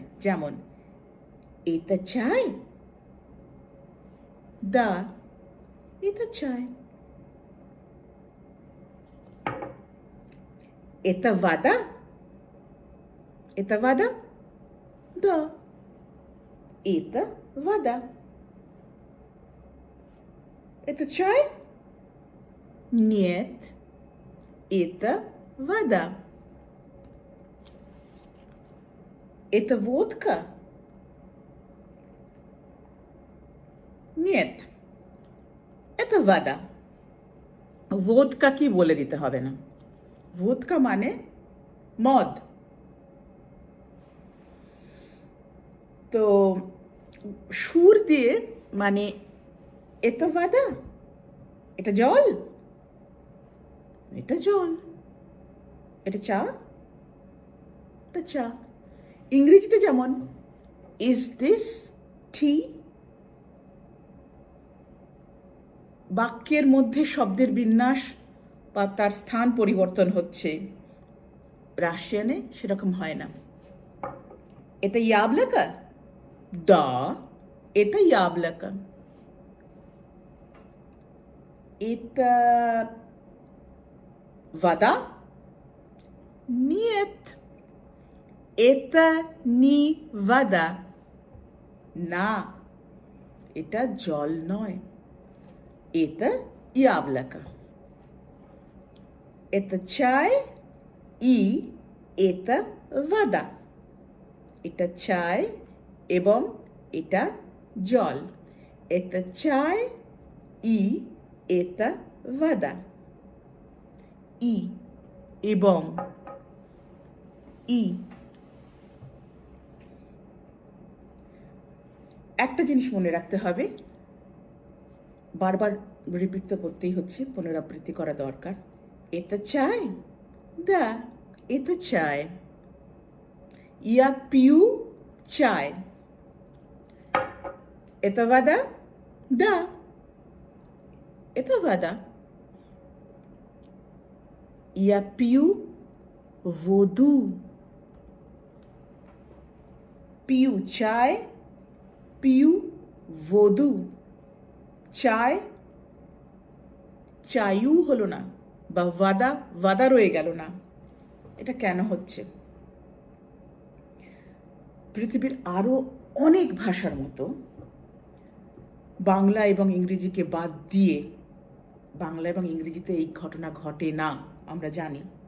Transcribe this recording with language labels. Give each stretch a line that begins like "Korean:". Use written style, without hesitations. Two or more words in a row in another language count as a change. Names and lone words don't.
Bangla: যেমন এটা চাই? দা, এটা চাই।
Russian: Это вода? Это вода? Да. Это вода. Это чай? Нет. Это вода. Это водка? Нет. Это вода.
Bangla: водка কি বলে দিতে হবে না। водка মানে মদ। তো সুর দিয়ে মানে এটা вода, এটা জল, এটা জল, এটা চা, এটা চা। ইংরেজিতে যেমন
English: is this tea?
Bangla: বাক্যের মধ্যে শব্দের বিন্যাস বা তার স্থান পরিবর্তন হচ্ছে, রাশিয়ানে সেরকম হয় না।
Russian: এটা яблоко? Да, это яблоко. Это вода? Нет, это не вода.
Bangla: না, এটা জল নয়।
Russian: Это яблоко. Это чай и это вода.
Bangla: এটা চাই এবং এটা জল।
Russian: Это чай и это вода.
Bangla: И এবং ই। একটা জিনিস মনে রাখতে হবে, বারবার রিপিট তো করতেই হচ্ছে, পুনরাবৃত্তি করা দরকার। এটা চাই?
Russian: Да, это чай. Я пью чай. Это вода? Да, это вода. Я пью воду.
Bangla: পিউ চায়, পিউ বধূ, চায় চায়ু হলো না, বা ওয়াদা ওয়াদা রয়ে গেল না। এটা কেন হচ্ছে? পৃথিবীর আরও অনেক ভাষার মতো বাংলা এবং ইংরেজিকে বাদ দিয়ে, বাংলা এবং ইংরেজিতে এই ঘটনা ঘটে না, আমরা জানি।